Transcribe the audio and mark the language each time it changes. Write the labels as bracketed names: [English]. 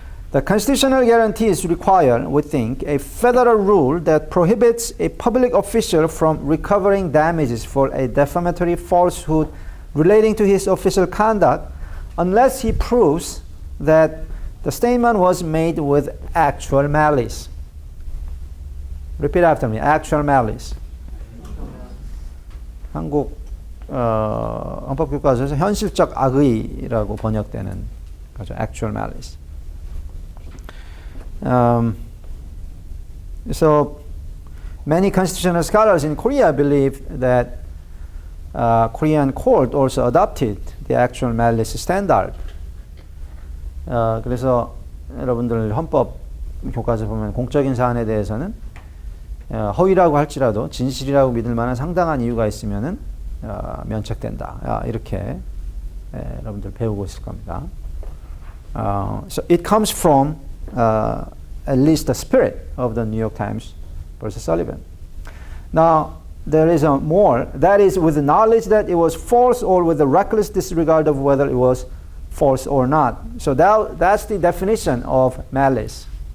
[English] The constitutional guarantees require, we think, a federal rule that prohibits a public official from recovering damages for a defamatory falsehood relating to his official conduct unless he proves that the statement was made with actual malice. Repeat after me. Actual malice. [Korean] 한국 헌법 교과서에서 현실적 악의라고 번역되는 거죠. [English] Actual malice. So many constitutional scholars in Korea believe that Korean court also adopted the actual malice standard. [Korean] 그래서 여러분들 헌법 교과서 보면 공적인 사안에 대해서는 허위라고 할지라도 진실이라고 믿을 만한 상당한 이유가 있으면은 면책된다. 이렇게 여러분들 배우고 있을 겁니다. [English] So it comes from at least the spirit of the New York Times versus Sullivan. Now there is a more, that is with the knowledge that it was false or with the reckless disregard of whether it was false or not. So that's the definition of malice.